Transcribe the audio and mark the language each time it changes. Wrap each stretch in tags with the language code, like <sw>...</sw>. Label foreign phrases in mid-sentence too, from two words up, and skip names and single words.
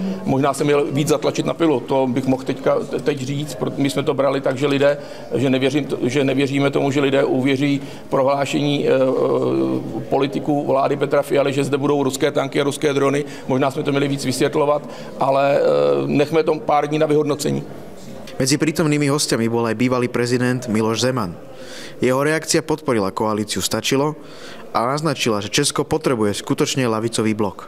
<cs>Možná jsem měl víc zatlačit na pilu, to bych mohl teď říct, my jsme to brali tak, že lidé, že nevěříme tomu, že lidé uvěří prohlášení politiků vlády Petra Fialy, že zde budou ruské tanky a ruské drony. Možná jsme to měli víc vysvětlovat, ale nechme to pár dní na vyhodnocení.</cs> <sk>Medzi prítomnými hostiami bol aj bývalý prezident Miloš Zeman. Jeho reakcia podporila koalíciu Stačilo a naznačila, že Česko potrebuje skutočne ľavicový blok.</sk>